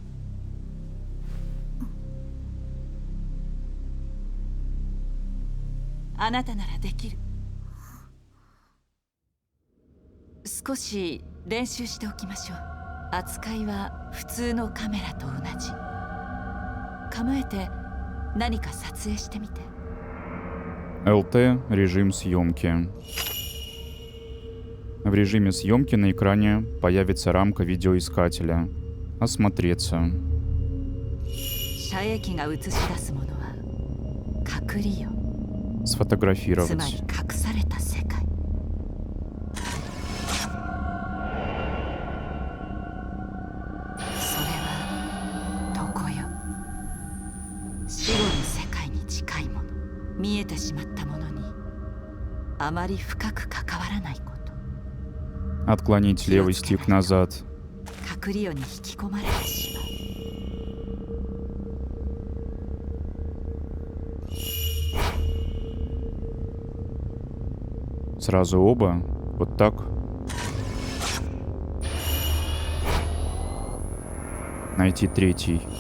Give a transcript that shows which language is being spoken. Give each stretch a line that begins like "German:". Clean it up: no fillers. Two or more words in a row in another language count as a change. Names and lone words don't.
Japanese: あなたならできる。少し練習しておきましょう。扱いは普通のカメラと同じ。構えて何か撮影してみて。
Russian: ЛТ – режим съемки. В режиме съемки на экране появится рамка видеоискателя. Осмотреться.
Japanese: 遮影機が映し出すものは隠りよ。
Russian: Сфотографировать.
Japanese: つまり隠された世界。それはどこよ。死後の世界に近いもの。見えてしまったものにあまり深く関わらないこと。
Russian: Отклонить левый стик назад.
Japanese: 隠りよに引き込まれてしまう。
Russian: Сразу оба. Вот так. Найти третий.